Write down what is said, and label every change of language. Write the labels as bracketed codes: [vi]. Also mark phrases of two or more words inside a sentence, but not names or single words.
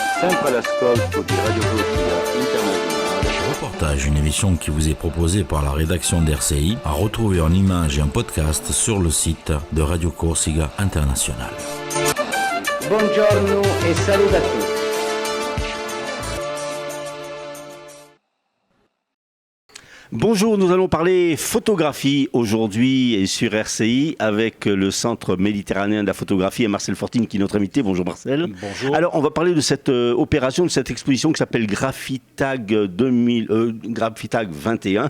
[it] sempre all'ascolto di Radio Corsica Internazionale. [fr] Reportage, une émission qui vous est proposée par la rédaction d'RCI, à retrouver en images et en podcast sur le site de Radio Corsica Internazionale. [it] Buongiorno e saluto a tutti. [fr] Bonjour, nous allons parler photographie aujourd'hui et sur RCI avec le Centre méditerranéen de la photographie et Marcel Fortine qui est notre invité. Bonjour Marcel. Bonjour. Alors on va parler de cette opération, de cette exposition qui s'appelle Graphitag 21.